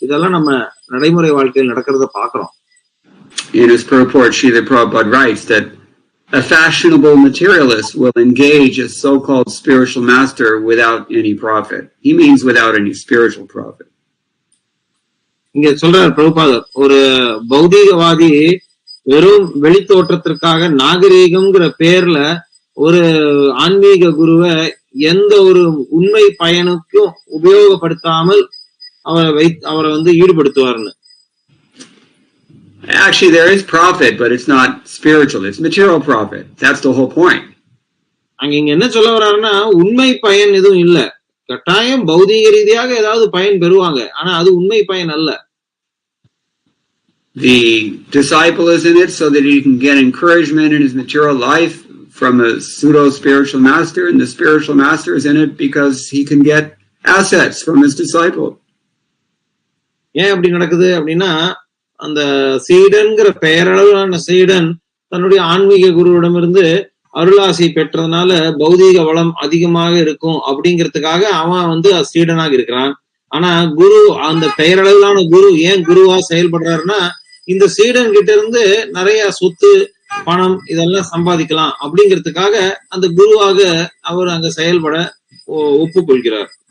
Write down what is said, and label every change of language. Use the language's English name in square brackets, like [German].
[Tamil] இதெல்லாம் நம்ம நடைமுறை வாழ்க்கையில் நடக்கிறத பாக்குறோம். [English] In his purport, Srila Prabhupada writes that a fashionable materialist will engage a so-called spiritual master without any profit. He means without any spiritual profit. [Tamil] இங்க சொல்றார் பிரபுபாதர், ஒரு பௌதீகவாதி வெறும் வெளித்தோற்றத்திற்காக நாகரீகம்ங்கிற பேர்ல ஒரு ஆன்மீக குருவை எந்த ஒரு உண்மை பயனுக்கும் உபயோகப்படுத்தாமல் அவரை ஈடுபடுத்துவார்னு. [English] Actually, there is profit, but it's not spiritual. It's material profit. That's the whole point. [Tamil] இங்க என்ன சொல்ல வர்றாருன்னா, உண்மை பயன் எதுவும் இல்ல, கட்டாயம் பௌதீக ரீதியாக ஏதாவது பயன் பெறுவாங்க, ஆனா அது உண்மை பயன் அல்ல. [English] The disciple is in it so that he can get encouragement in his material life from a pseudo spiritual master, and the spiritual master is in it because he can get assets from his disciple. [Tamil] ஏன் அப்படி நடக்குது அப்படின்னா, அந்த சீடன்கிற பெயரளவிலான சீடன் தன்னுடைய ஆன்மீக குருவிடமிருந்து அருளாசி பெற்றதுனால பௌதீக வளம் அதிகமாக இருக்கும் அப்படிங்கிறதுக்காக அவன் சீடனாக இருக்கிறான். ஆனா குரு, அந்த பெயரளவிலான குரு ஏன் குருவா செயல்படுறாருன்னா, இந்த சீடன் கிட்ட இருந்து நிறைய சொத்து பணம் இதெல்லாம் சம்பாதிக்கலாம் அப்படிங்கிறதுக்காக அந்த குருவாக அவர் அங்க செயல்பட ஒப்புக்கொள்கிறார்.